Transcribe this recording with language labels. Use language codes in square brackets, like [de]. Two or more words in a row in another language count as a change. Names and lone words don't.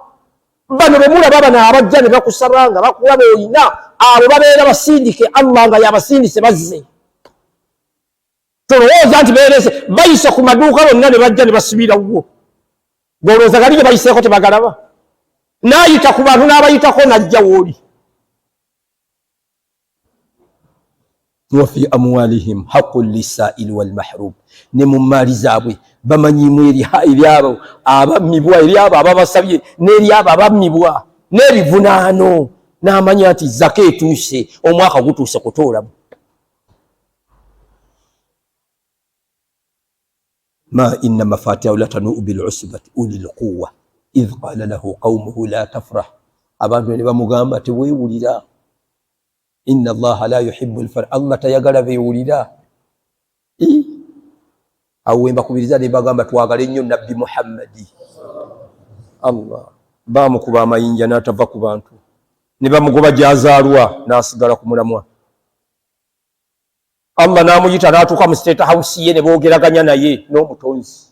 [lg] Bano be mulaba bano abajja ne bakusaba nga bakulaba oyina, abo babeera basindike Allah nga yabasindise bazze. Tolowooza nti beerese bayise ku maduuka bonna ne bajja ne basibirawo. Golowooza gali gye bayiseeko tebagalaba? N'ayita ku bantu n'abayitako n'ajja w'oli. [ar] وفي أموالهم حق للسائل والمحروم. [lg] Ne mu maali zaabwe bamanyimu eri abo abammibwa, eri abo ababasabye, n'eri abo abammibwa, n'ebivunaano. N'amanya nti zaka etuuse, omwaka gutuuse kutoolamu. [ar] ما إن مفاتحه لتنوء بالعصبة أولي القوة إذ قال له قومه لا تفرح. [lg] Abantu ne bamugamba teweewulira. [ar] إن الله لا يحب الفرح. [lg] Allah tayagala beewulira. Awo wembakubiriza ne bagamba twagale nnyo Nabbi Muhammadi. Allah bamukuba amayinja n'atava ku bantu, ne bamugoba gy'azaalwa n'asigala ku mulamwa. Allah n'amuyita n'atuuka mu State House ye, ne boogeraganya naye n'omutonzi.